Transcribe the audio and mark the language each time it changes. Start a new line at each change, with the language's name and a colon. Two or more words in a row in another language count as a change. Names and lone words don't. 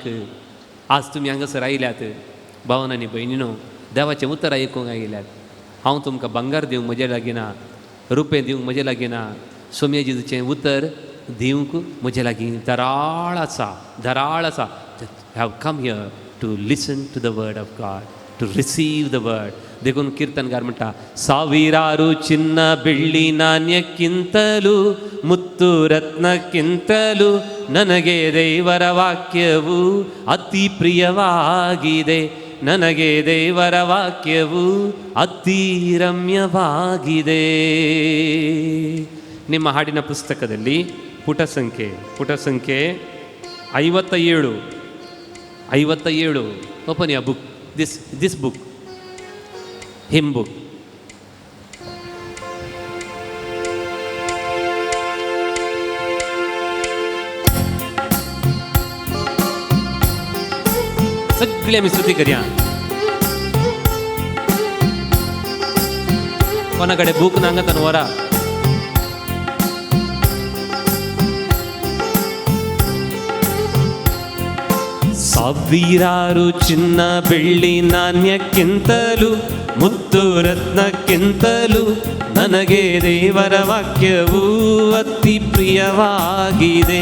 Konkani: आज तुमी हांगासर आयल्यात भावन आनी भयणीनो, देवाचें उतर आयकूंक आयल्यात. हांव तुमकां भांगार दिवंक म्हजे लागीं ना, रुपये दिवंक म्हजे लागीं ना, सोम्या जेजूचें उतर दिवंक म्हजे लागीं धराळ आसा.
English: have come here to listen to the word of God, to receive the word.
Konkani: देखून कीर्तनकार म्हणटा,
Kannada: ಸಾವಿರಾರು ಚಿನ್ನ ಬೆಳ್ಳಿ ನಾಣ್ಯಕ್ಕಿಂತಲೂ ಮುತ್ತು ರತ್ನಕ್ಕಿಂತಲೂ ನನಗೆ ದೇವರ ವಾಕ್ಯವು ಅತಿ ಪ್ರಿಯವಾಗಿದೆ. ನನಗೆ ದೇವರ ವಾಕ್ಯವು ಅತಿ ರಮ್ಯವಾಗಿದೆ. ನಿಮ್ಮ ಹಾಡಿನ ಪುಸ್ತಕದಲ್ಲಿ ಪುಟ ಸಂಖ್ಯೆ 57.
English: Open your book, this book, hymn book.
Konkani: सगळे आमी स्तुती करया. कोणा कडेन बूक नांगा तान वरा.
Kannada: ಸಾವಿರಾರು ಚಿನ್ನ ಬೆಳ್ಳಿ ನಾಣ್ಯಕ್ಕಿಂತಲೂ ಮುತ್ತು ರತ್ನಕ್ಕಿಂತಲೂ ನನಗೆ ದೇವರ ವಾಕ್ಯವು ಅತಿ ಪ್ರಿಯವಾಗಿದೆ.